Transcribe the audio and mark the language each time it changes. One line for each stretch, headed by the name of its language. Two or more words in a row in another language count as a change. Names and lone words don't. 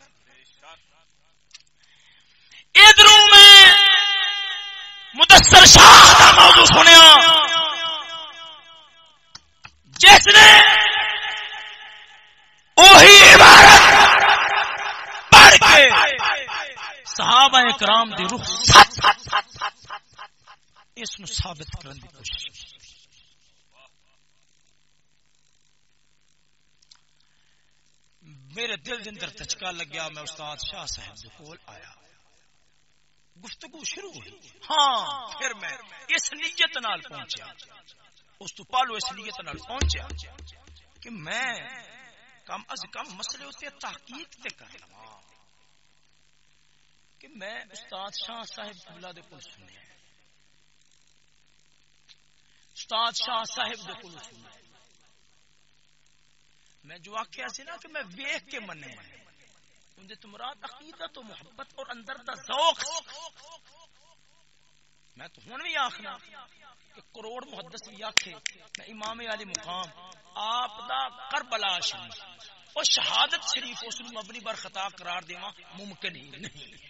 Punjabi: ادھروں میں مدثر شاہ کا موضوع سنیا، جس نے وہی عبارت پڑھ کے صحابہ کرام دی روح اس نو ثابت کرنے کی کوشش کی۔ میرے دل اندر دھچکا لگیا، میں استاد شاہ صاحب دے کول آیا، گفتگو شروع ہوئی، ہاں پھر میں اس نیت نال پہنچیا، اس تو پہلو اس نیت نال پہنچیا کہ میں کم از کم مسئلے ہوتے تحقیق تے کر لواں، کہ میں استاد شاہ صاحب قبلہ دے کول سنیا، استاد شاہ صاحب دے کول سنیا، میں جو آخیا سی نا کہ میں ویکھ کے منے اندے تو مراد عقیدت و محبت اور اندر دا ذوق، میں تو ہن بھی آخنا کہ کروڑ محدث بھی آکھے میں امام علی مقام آپ دا کربلا شریف اور شہادت شریف اس نوں مبنی بر خطا قرار دیواں ممکن ہی نہیں۔